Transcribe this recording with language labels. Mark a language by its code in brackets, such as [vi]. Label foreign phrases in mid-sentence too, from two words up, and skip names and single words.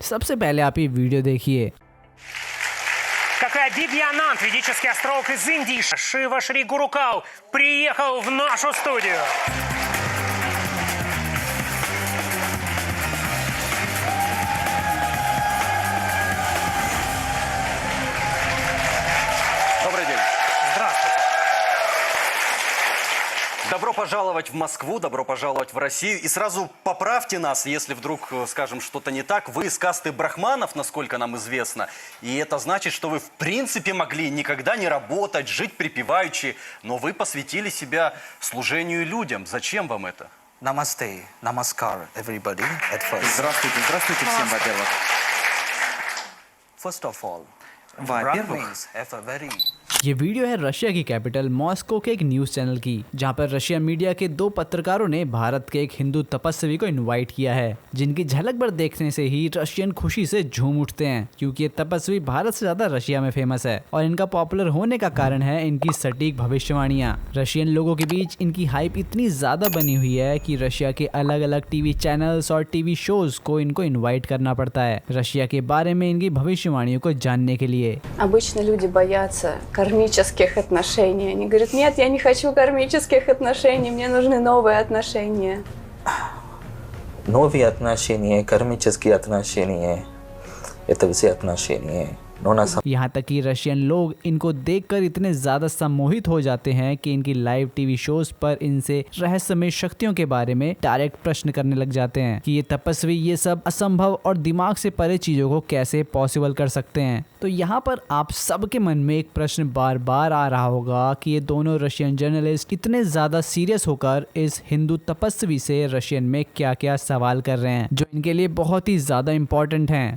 [hi] सबसे पहले आप ये वीडियो देखिए। [ru] Как и Бидьянант, ведический астролог из Индии, Шива Шри Гурукал, приехал в нашу студию. Добрый день. Здравствуйте. Добро пожаловать в Москву, добро пожаловать в Россию. И сразу поправьте нас, если вдруг скажем что-то не так. Вы из касты брахманов, насколько нам известно. И это значит, что вы в принципе могли никогда не работать, жить припеваючи. Но вы посвятили себя служению людям. Зачем вам это? [hi] नमस्ते, नमस्कार, [en] everybody, at first. [ru] Здравствуйте, здравствуйте всем, во-первых. [en] First of all, [ru] Во-первых, [en] Brahmins have a very [hi] ये वीडियो है रशिया की कैपिटल मॉस्को के एक [en] news channel [hi] की, जहां पर रशिया मीडिया के दो पत्रकारों ने भारत के एक हिंदू तपस्वी को इनवाइट किया है, जिनकी झलक भर देखने से ही रशियन खुशी से झूम उठते हैं, क्योंकि ये तपस्वी भारत से ज्यादा रशिया में फेमस है और इनका पॉपुलर होने का कारण है इनकी सटीक भविष्यवाणियां। रशियन लोगों के बीच इनकी हाइप इतनी ज्यादा बनी हुई है कि रशिया के अलग अलग [en] TV channels [hi] और [en] TV shows [hi] को इनको इन्वाइट करना पड़ता है रशिया के बारे में इनकी भविष्यवाणियों को जानने के लिए। [ru] Обычно люди боятся кармических отношений. Они говорят, нет, я не хочу кармических отношений, мне нужны новые отношения. новые отношения, кармические отношения. Это все отношения. Но на самом [hi] यहाँ तक कि रशियन लोग इनको देखकर इतने ज्यादा सम्मोहित हो जाते हैं कि इनकी [en] live TV shows [hi] पर इनसे रहस्यमय शक्तियों के बारे में डायरेक्ट प्रश्न करने लग जाते हैं कि ये तपस्वी ये सब असंभव और दिमाग से परे चीजों को कैसे पॉसिबल कर सकते हैं। तो यहाँ पर आप सबके मन में एक प्रश्न बार बार आ रहा होगा कि ये दोनों [en] Russian journalist [hi] इतने ज्यादा सीरियस होकर इस हिंदू तपस्वी से रशियन में क्या क्या सवाल कर रहे हैं, जो इनके लिए बहुत ही ज्यादा इम्पोर्टेंट हैं।